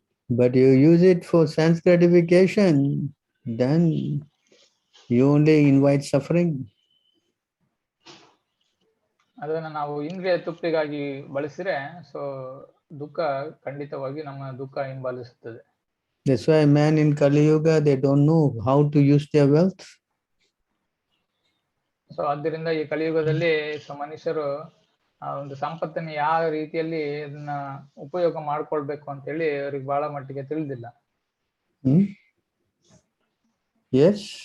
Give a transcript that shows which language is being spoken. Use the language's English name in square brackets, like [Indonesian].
[English] But you use it for sense gratification, then you only invite suffering. [Kannada] ಅದನ್ನ ನಾವು ಇಂದ್ರಿಯ ತೃಪ್ತಿಗಾಗಿ ಬಳಸಿದ್ರೆ ಸೊ ದುಃಖ ಖಂಡಿತವಾಗಿ ನಮ್ಮ ದುಃಖ ಹಿಂಬಾಲಿಸುತ್ತದೆ. [English] That's why man in Kali Yuga, they don't know how to use their wealth. [Kannada] So ಆದ್ದರಿಂದ ಈ ಕಲಿಯುಗದಲ್ಲಿ ಮನುಷ್ಯರು ಆ ಒಂದು ಸಂಪತ್ತನ್ನು ಯಾವ ರೀತಿಯಲ್ಲಿ ಅದನ್ನ ಉಪಯೋಗ ಮಾಡ್ಕೊಳ್ಬೇಕು ಅಂತ ಹೇಳಿ ಅವ್ರಿಗೆ ಬಹಳ ಮಟ್ಟಿಗೆ ತಿಳಿದಿಲ್ಲ. [English] Yes.